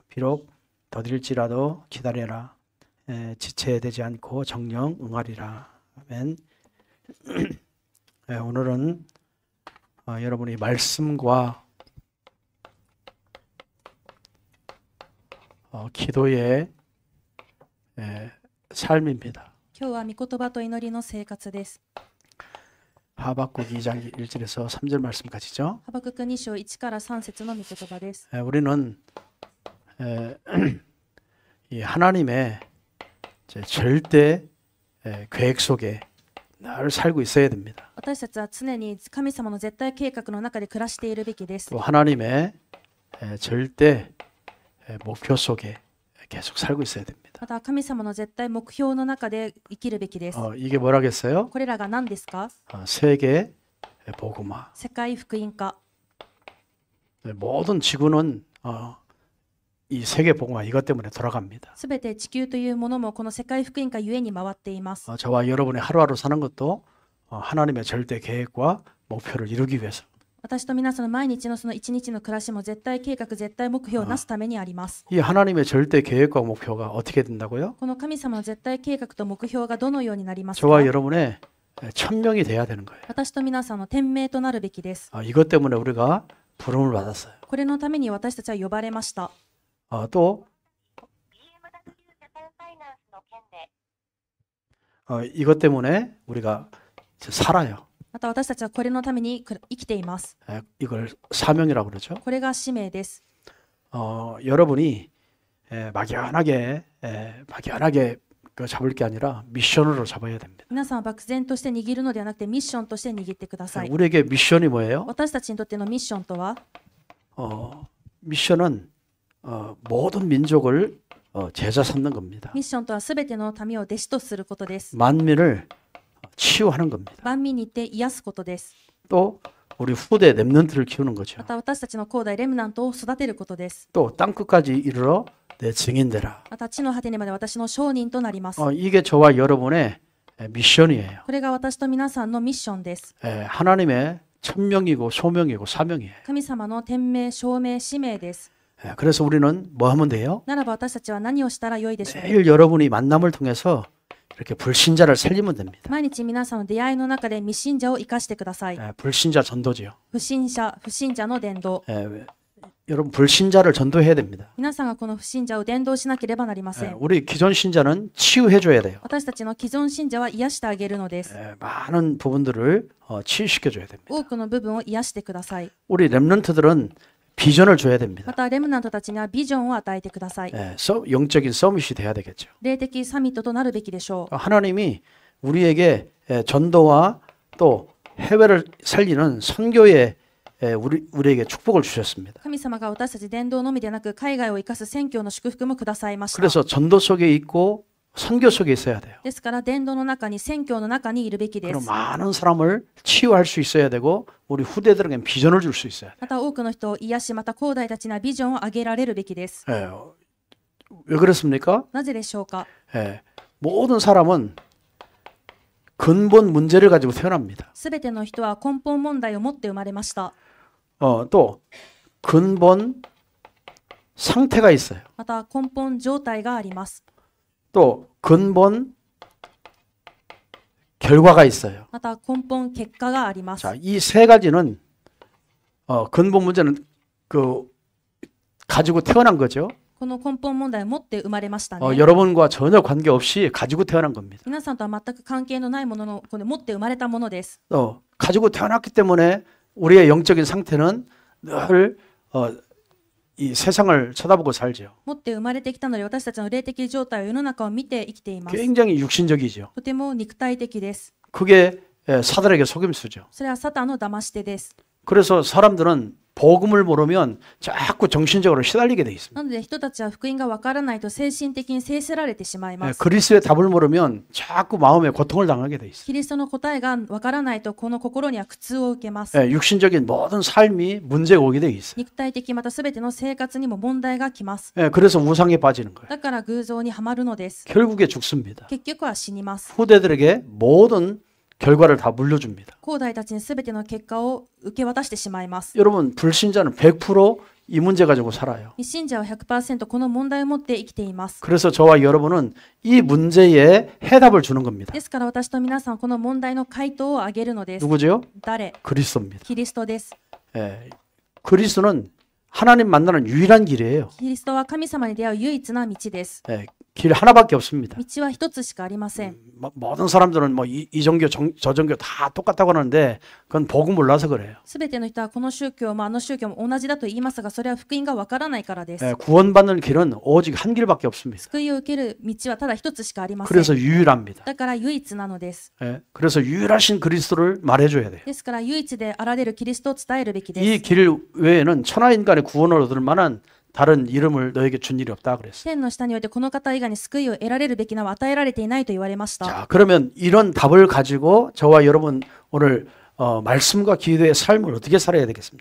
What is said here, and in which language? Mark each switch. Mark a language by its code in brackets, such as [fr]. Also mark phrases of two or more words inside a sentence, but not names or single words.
[ko] 비록 더딜지라도 기다려라. 지체되지 않고 정령 응하리라. 아멘. 오늘은 여러분이 말씀과 기도의 삶입니다. [ja] 今日は御言葉と祈りの生活です。 [ko] 하박국 2장 1절에서 3절 말씀까지죠. [ja] ハバクク2章1から3節の御言葉です。 [ko] 우리는 이 하나님의 절대 계획 속에 늘 살고 있어야 됩니다. [ja] 私たちは常に神様の絶対計画の中で暮らしているべきです。 [ko] 또 하나님의 절대 목표 속에 계속 살고 있어야 됩니다. [ja] また神様の絶対目標の中で生きるべきです。 [ko] 이게 뭐라겠어요? [ja] これらが何ですか？ [ko] 세계 복음화. [ja] 世界福音化。 [ko] 모든 지구는 이 세계 복음화 이것 때문에 돌아갑니다. [ja] すべて地球というものもこの世界福音化ゆえに回っています。 [ko] 저와 여러분이 하루하루 사는 것도 하나님의 절대 계획과 목표를 이루기 위해서. [ja] 私と皆さんの毎日のその一日の暮らしも絶対計画、絶対目標をなすためにあります。 [ko] 이 하나님의 절대 계획과 목표가 어떻게 된다고요? [ja] この神様の絶対計画と目標がどのようになりますか？ [ko] 저와 여러분의 천명이 돼야 되는 거예요. [ja] 私と皆さんの天命となるべきです。 [ko] 이것 때문에 우리가 부름을 받았어요. [ja] これのために私たちは呼ばれました。 [ko] 또 이것 때문에 우리가 살아요. [ja] また私たちはこれのために生きています。 [ko] 이걸 사명이라고 그러죠. [ja] これが使命です。 [ko] 여러분이 막연하게 잡을 게 아니라 미션으로 잡아야 됩니다. [ja] 皆さんは漠然として握るのではなくてミッションとして握ってください。 [ko] 우리에게 미션이 뭐예요? [ja] 私たちにとってのミッションとは、 [ko] 미션은 모든 민족을 제자 삼는 겁니다. [ja] ミッションとはすべての民を弟子とすることです。 [ko] 만민을 치유하는 겁니다. [ja] 万民に行って癒すことです。 [ko] 또 우리 후대 렘넌트를 키우는 거죠. [ja] また私たちの後代レムナントを育てることです。 [ko] 또 땅끝까지 이르러 내 증인되라. [ja] また地の果てにまで私の証人となります。 [ko] 이게 저와 여러분의 미션이에요. [ja] これが私と皆さんのミッションです。 [ko] 하나님의 천명이고 소명이고 사명이에요. [ja] 神様の天命、証明、使命です。 [ko] 그래서 우리는 뭐 하면 돼요? [ja] ならば私たちは何をしたらよいでしょう。 [ko] 매일 여러분이 만남을 통해서 이렇게 불신자를 살리면 됩니다. [ja] 毎日皆さんの出会いの中で未信者を生かしてください。 [ko] 불신자 전도지요. [ja] 不信者の伝道。 [ko] 여러분 불신자를 전도해야 됩니다. [ja] 皆さんがこの不信者を伝道しなければなりません。 [ko] 우리 기존 신자는 치유해줘야 돼요. [ja] 私たちの既存信者は癒してあげるのです。 [ko] 많은 부분들을 치유시켜줘야 됩니다. [ja] 多くの部分を癒してください。 [ko] 우리 렘넌트들은 비전을 줘야 됩니다. [ja] またレムナントたちにはビジョンを与えてください。 [ko] 영적인 서밋이 돼야 되겠죠. [ja] 霊的サミットとなるべきでしょう。 [ko] 하나님이 우리에게 전도와 또 해외를 살리는 선교에 우리에게 축복을 주셨습니다. [ja] 神様が私たち伝道のみでなく海外を生かす宣教の祝福もくださいました。 [ko] 그래서 전도 속에 있고 선교 속에 있어야 돼요. [ja] ですから伝道の中に宣教の中にいるべきで [ko] 그럼 [ja] す。 [ko] 많은 사람을 치유할 수 있어야 되고 우리 후대들에게 비전을 줄 수 있어야 돼요. [ja] また多くの人を癒し、また後代たちにはビジョンをあげられるべきです。 [ko] 왜 그렇습니까? [ja] なぜでしょうか？ [ko] 모든 사람은 근본 문제를 가지고 태어납니다. [ja] すべての人は根本問題を持って生まれました。 [ko] 또 근본 상태가 있어요. [ja] また根本状態があります。 [ko] 또 근본 결과가 있어요. [ja] また根本結果があります。 [ko] 자, 이 세 가지는 근본 문제는 가지고 태어난 거죠. [ja] この根本問題を持って生まれましたね。 [ko] 여러분과 전혀 관계없이 가지고 태어난 겁니다. [ja] 皆さんとは全く関係のないもののこれ持って生まれたものです。 [ko] 가지고 태어났기 때문에 우리의 영적인 상태는 늘 이 세상을 쳐다보고 살죠. [ja] 持って生まれてきたので私たちの霊的状態は世の中を見て生きています。 [ko] 굉장히 육신적이죠. [ja] とても肉体的です。 [ko] 그게 사단에게 속임수죠. [ja] それはサタンの騙し手です。 [ko] 그래서 사람들은 복음을 모르면 자꾸 정신적으로 시달리게 돼 있습니다. [ja] なので人たちは福音がわからないと精神的に制せられてしまいます。 [ko] 그리스도의 답을 모르면 자꾸 마음에 고통을 당하게 돼 있어요. [ja] キリストの答えがわからないとこの心には苦痛を受けます。 [ko] 육신적인 모든 삶이 문제가 오게 돼 있어요. [ja] 肉体的またすべての生活にも問題がきます。 [ko] 그래서 우상에 빠지는 거예요. [ja] だから偶像にはまるのです。 [ko] 결국에 죽습니다. [ja] 結局は死にます。 [ko] 후대들에게 모든 결과를 다 물려줍니다. [ja] 後代たちにすべての結果を受け渡してしまいます。 [ko] 여러분 불신자는 100% 이 문제 가지고 살아요. [ja] 未信者は 100% この問題を持って生きています。 [ko] 그래서 저와 여러분은 이 문제에 해답을 주는 겁니다. [ja] ですから私と皆さんはこの問題の回答をあげるのです。 [ko] 누구죠? [ja] 誰？ [ko] 그리스도입니다. [ja] キリストです。 [ko] 그리스도는 하나님 만나는 유일한 길이에요. [ja] キリストは神様に出会う唯一な道です。 [ko] 길 하나밖에 없습니다. [ja] 道は一つしかありません。 [ko] 모든 사람들은 이 종교 저 종교 다 똑같다고 하는데 그건 복음 몰라서 그래요. [ja] すべての人はこの宗教もあの宗教も同じだと言いますが、それは福音がわからないからです。 [ko] 구원받는 길은 오직 한 길밖에 없습니다. [ja] 救いを受ける道はただ一つしかありません。 [ko] 그래서 유일합니다. [ja] だから唯一なのです。 [ko] 그래서 유일하신 그리스도를 말해줘야 돼요. [ja] ですから唯一であられるキリストを伝えるべきです。 [ko] 이 길 외에는 천하인간의 구원을 얻을 만한 다른 이름을 너에게 준 일이 없다 그랬어요. [ja] 天の下においてこの方以外に救いを得られるべき名は与えられていないと言われました。 [ko] 자, 그러면 이런 답을 가지고 저와 여러분 오늘 말씀과 기도의 삶을 어떻게 살아야 되겠습니까?